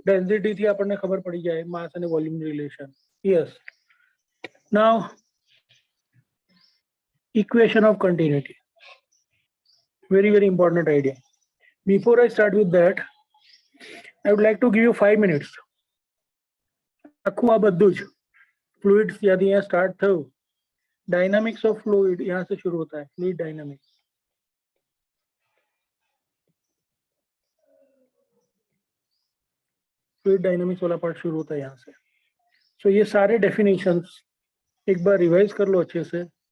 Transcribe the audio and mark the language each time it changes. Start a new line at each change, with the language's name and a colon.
English: Density
Gujarati: થી આપણને ખબર પડી જાય
English: mass and volume relation. Yes. Now equation of continuity. Very, very important idea. Before I start with that, I would like to give you 5 minutes.
Gujarati: આખું આ બધું જ fluids યાદી यहाँ start થયું.
Hindi: Dynamics of fluid यहाँ से शुरू होता है.
English: Fluid dynamics.
Hindi: Fluid dynamics वाला part शुरू होता है यहाँ से.
English: So
Hindi: ये सारे definitions एक बार रिवाइज कर लो अच्छे से.